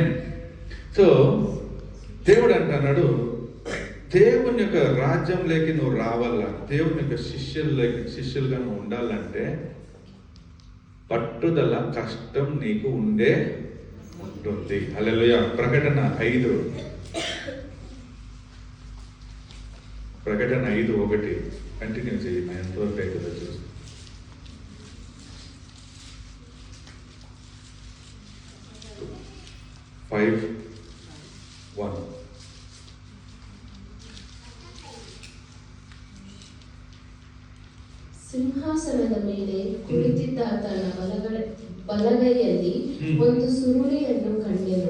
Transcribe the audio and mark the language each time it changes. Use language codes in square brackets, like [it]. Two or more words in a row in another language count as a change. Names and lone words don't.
[te] సో దేవుడు అంటున్నాడు, దేవుని యొక్క రాజ్యంలోకి నువ్వు రావాలా, దేవుని యొక్క శిష్యులుగా నువ్వు ఉండాలంటే పట్టుదల, కష్టం నీకు ఉంటుంది. హల్లెలూయా. ప్రకటన 5:1 కంటిన్యూ చేయి. ఎంతవరకు అవుతుందో చూసి. [en] Five, 1. [kn] ಸಿಂಹಾಸನದ ಮೇಲೆ ಕುಳಿತಿದ್ದಾತನ ಬಲಗೈಯಲ್ಲಿ ಒಂದು ಸುರುಳಿಯನ್ನು ಕಂಡೆನು.